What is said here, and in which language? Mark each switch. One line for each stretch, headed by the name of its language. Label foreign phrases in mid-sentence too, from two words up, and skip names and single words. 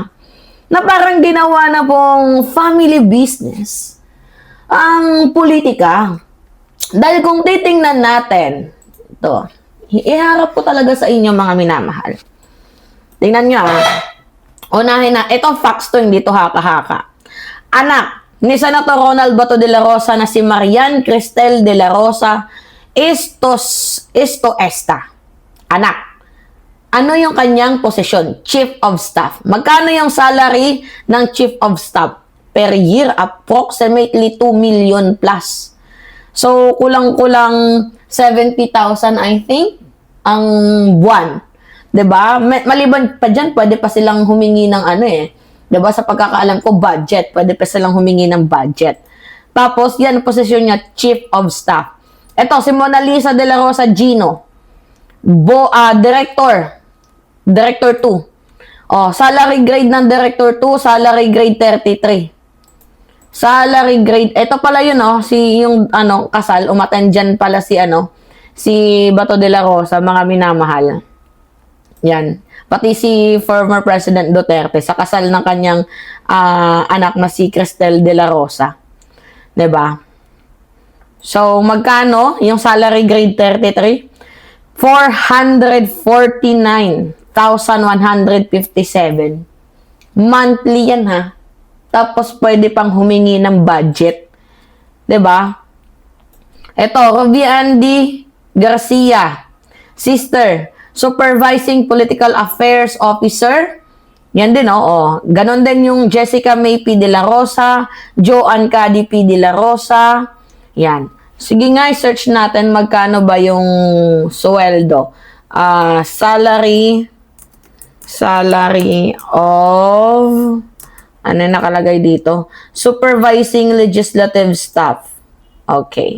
Filipino: Na parang ginawa na pong
English: family business
Filipino: ang politika. Dahil kung titingnan natin, ito, iharap ko talaga sa inyo mga minamahal. Tingnan nyo Unahin na, ito facts to, hindi to haka-haka. Anak ni Senator Ronald Bato de la Rosa na si Marian Cristel de la Rosa
Spanish: esto esta.
Filipino: Anak. Ano yung kanyang posisyon?
English: Chief of Staff.
Filipino: Magkano yung salary ng
English: Chief of Staff? Per year, approximately 2 million plus.
Filipino: So, kulang-kulang 70,000,
English: I think,
Filipino: ang buwan. 'Di ba? Maliban pa diyan, pwede pa silang humingi ng 'di ba? Sa pagkakaalam ko, budget. Pwede pa silang humingi ng budget. Tapos, yan, posisyon niya,
English: Chief of Staff.
Filipino: Ito, si Mona Lisa de la Rosa Gino. Director 2.
English: Oh, salary grade ng Director 2, salary grade 33.
Filipino: Salary grade, ito pala yun, oh, yung kasal, umattend dyan pala si Bato de la Rosa, mga minamahal. Yan. Pati si
English: former President
Filipino: Duterte sa kasal ng kanyang anak na si Cristel de la Rosa. 'Di ba? So, magkano yung
English: salary grade
Filipino: 33? 449,157. Monthly yan, ha. Tapos pwede pang humingi ng budget. 'Di ba?
English: Ito, Roviandy Garcia, sister, Supervising Political Affairs Officer.
Filipino: Yan din, oh. Ganon din yung Jessica May P. de la Rosa, Joanne Cady P. de la Rosa. Yan. Sige nga, search natin magkano ba yung sweldo.
English: Salary of,
Filipino: ano nakalagay dito?
English: Supervising Legislative Staff.
Filipino: Okay.